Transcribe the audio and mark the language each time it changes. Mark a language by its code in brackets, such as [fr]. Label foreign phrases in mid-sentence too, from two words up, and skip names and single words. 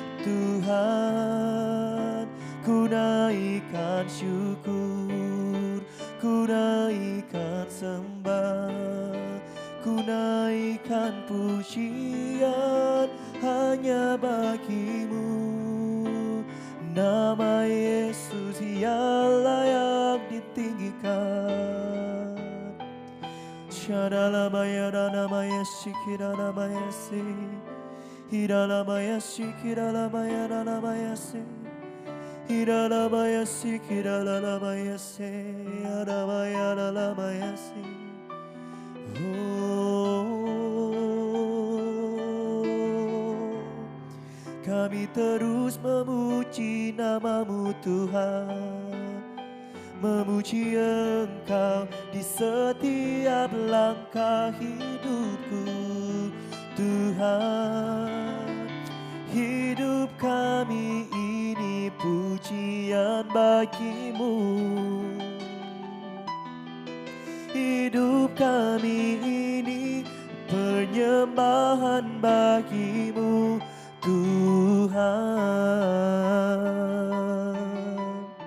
[id] Tuhan, ku naikkan syukur, ku naikkan sembah, ku naikkan pujian hanya bagimu. Nama Yesus yang layak ditinggikan. Shadalamaya ranamaya shikiranamaya si, Hiralamaya shikiranamaya ranamaya si, Hiralamaya sikiralamaya si, Aramaya ralamaya si. Kami terus memuji nama-Mu Tuhan, memuji Engkau di setiap langkah hidupku. Tuhan, hidup kami ini pujian bagi-Mu, hidup kami ini penyembahan bagi-Mu Tuhan.